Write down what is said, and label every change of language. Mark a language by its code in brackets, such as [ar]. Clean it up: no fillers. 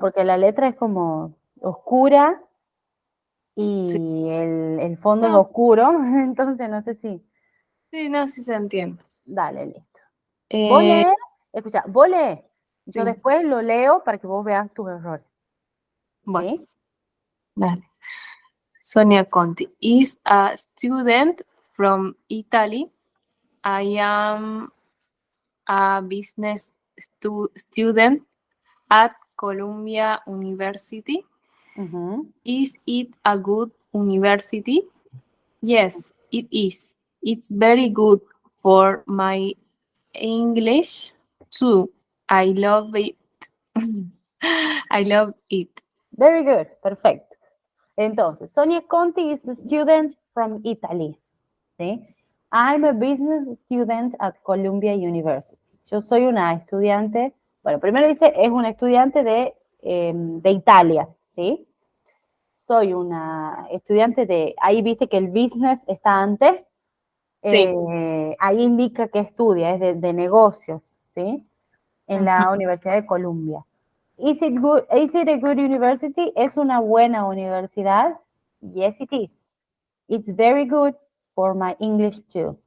[es] porque la letra es como oscura Sí. y el fondo es No, oscuro, entonces no sé si. sí, no, sí se entiende. Dale, listo. Vos Eh, lees, escucha, vos lees. Yo sí, después lo leo para que vos veas tus errores. bueno, ¿Sí? dale. [en] Sonia Conti is a student from Italy. I am a business student at Columbia University. Ujú. Is it a good university? Yes, it is. It's very good for my English too. I love it. I love it. Very good, perfecto. Entonces, Sonia Conti is a student from Italy. ¿Sí? I'm a business student at Columbia University. [es] Yo soy una estudiante, bueno, primero dice, es una estudiante de Italia, ¿sí? Soy una estudiante ahí viste que el business está antes, Sí. ahí indica que estudia, es de negocios, ¿sí? En la Ujú. [en] Universidad de Columbia. Is it a good university? [es] ¿Es una buena universidad? [en] Yes, it is. It's very good for my English too.